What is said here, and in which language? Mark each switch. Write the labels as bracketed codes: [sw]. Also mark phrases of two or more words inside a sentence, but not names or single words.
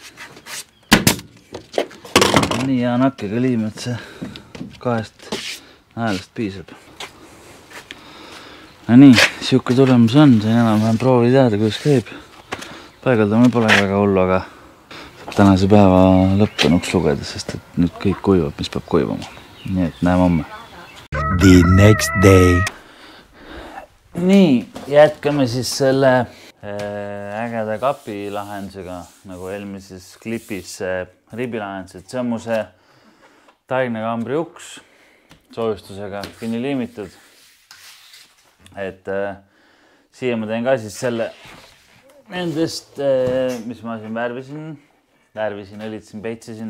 [et] Nii hea nakkega liim, et see kahest naelast piisab. No nii, siuke tulemus on, sain enam-vähem proovi teada, kuidas käib. Paigaldamine pole väga hullu, aga saab tänase päeva lõppenuks lugeda, sest et nüüd kõik kuivab, mis peab kuivama. Nii et näeme homme. [en] The next day. [et] Nii, jätkame siis selle ägeda kapi lahendusega, nagu eelmises klipis ribilahendus, et see on mu see taignakambri uks soojustusega kinni liimitud. Et siia ma teen ka siis selle nendest, mis ma siin värvisin, õlitsin, peitsisin.